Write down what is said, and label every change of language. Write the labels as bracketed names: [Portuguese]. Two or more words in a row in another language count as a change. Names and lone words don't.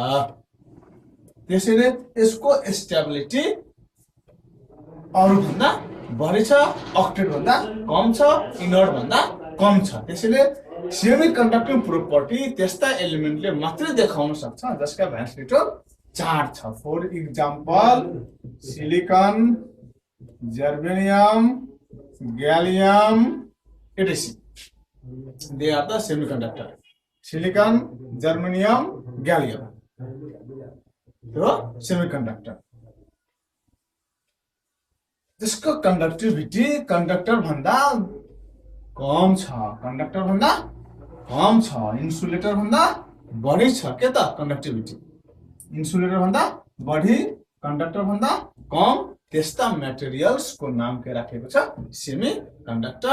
[Nepali] त्यसैले यसको स्टेबिलिटी अरु भन्दा बढी छ, अक्टेट भन्दा कम छ, इनर्ट भन्दा कम छ। त्यसैले [English] semi conducting property [Nepali] त्यस्ता एलिमेन्टले मात्रै देखाउन सक्छ जसका [English] valence electron [Nepali] 4 छ। [English] for example [Nepali] सिलिकन, जर्मेनियम, ग्यालियम etc. [English] They are the semiconductor. [Nepali] सिलिकन, जर्मेनियम, ग्यालियम यो सेमीकंडक्टर। जिसको कंडक्टिविटी कंडक्टर भन्दा कम छ, इन्सुलेटर भन्दा बढी छ। के त? कंडक्टिविटी इन्सुलेटर भन्दा बढी, कंडक्टर भन्दा कम त्यस्ता मेटेरियल्स को नाम के राखेको छ सेमी कंडक्टर।